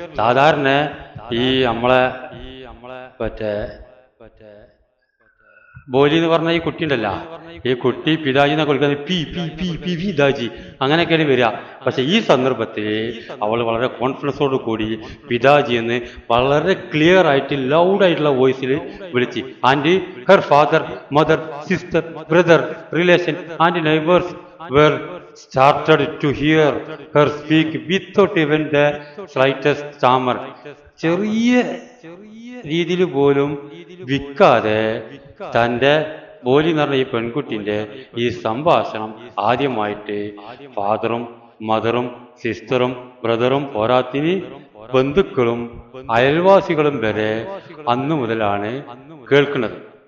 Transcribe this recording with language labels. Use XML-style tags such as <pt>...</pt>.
<ml>സാധാരണ ഈ നമ്മളെ മറ്റേ ബോലി എന്ന് പറഞ്ഞ ഈ കുട്ടി ഉണ്ടല്ല, ഈ കുട്ടി പിതാജി എന്നൊക്കെ വിളിക്കുന്നത് പി പി പി പി പിതാജി അങ്ങനെയൊക്കെയാണ് വരിക. പക്ഷെ ഈ സന്ദർഭത്തിൽ അവൾ വളരെ കോൺഫിഡൻസോട് കൂടി പിതാജി എന്ന് വളരെ ക്ലിയർ ആയിട്ട് ലൗഡായിട്ടുള്ള വോയിസിൽ വിളിച്ച്.</ml> <en>And her father, mother, sister, brother, relation and neighbours were started to hear her speak without even the slightest stammer.</en> <ml>ചെറിയ രീതിയിൽ പോലും വിൽക്കാതെ തൻ്റെ ബോലി എന്ന് പറഞ്ഞ ഈ പെൺകുട്ടിൻ്റെ ഈ സംഭാഷണം ആദ്യമായിട്ട് ഫാദറും മദറും സിസ്റ്ററും ബ്രദറും പോരാത്തിന് ബന്ധുക്കളും അയൽവാസികളും വരെ അന്നു മുതലാണ് കേൾക്കുന്നത്.</ml>